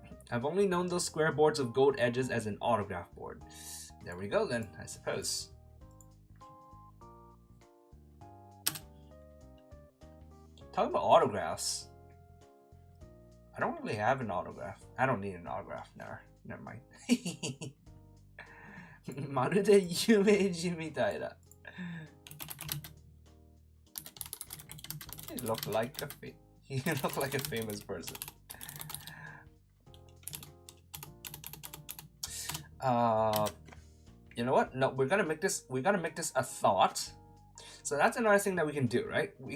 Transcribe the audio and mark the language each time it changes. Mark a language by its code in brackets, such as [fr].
[en] I've only known those square boards of gold edges as an autograph board. There we go then, I suppose. Talking about autographs. I don't really have an autograph. I don't need an autograph. Never mind. [ja] まるで有名人みたいだ。 [en] He looked like a famous person. You know what? No, we're gonna make this a thought. So that's another thing that we can do, right?